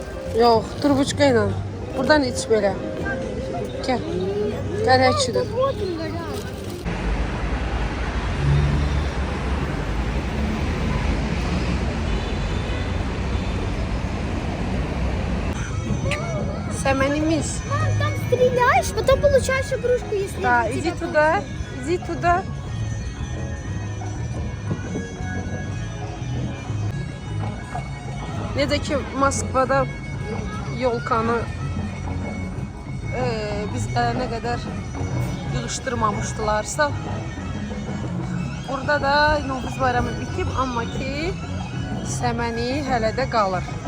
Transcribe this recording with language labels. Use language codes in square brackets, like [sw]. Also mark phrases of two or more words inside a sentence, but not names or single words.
[az] Yox, turbuçka ilə. Buradan iç belə. Gəl. Gəl həkçidir. [ru] Вот он, горят. [az] Səmənimiz. [ru] Мам, там стреляешь, потом получаешь игрушку, если Da, тебя иди туда. Иди туда. [az] Necə ki Moskvada yolkanı biz nə qədər yığışdırmamışdılarsa, burada da Novruz bayramı bitib, amma ki səməni hələ də qalır.